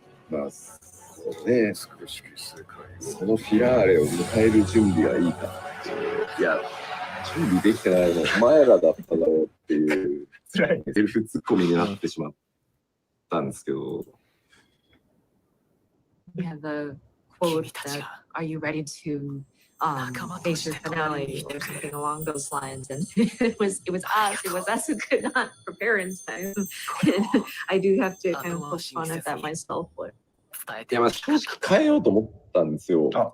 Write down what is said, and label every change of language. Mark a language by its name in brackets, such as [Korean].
[Japanese] まあ、そうね、そのフィラーレを迎える準備はいいか。いや、準備できてないのお前らだっただろうっていうセルフツッコミになってしまったんですけど。 [English] Yeah, the quote that "Are you ready to face your finale?" or something along those lines, and it was us who could not prepare in time. I do have to kind of poke fun at that myself. But [Japanese] いや、まあ正直変えようと思ったんですよ。